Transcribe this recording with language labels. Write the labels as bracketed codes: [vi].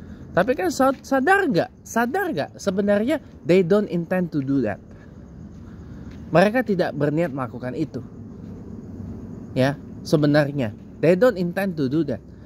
[id] Tapi kan sadar gak sebenarnya [en] they don't intend to do that. [id] Mereka tidak berniat melakukan itu. Ya, sebenarnya [en] they don't intend to do that.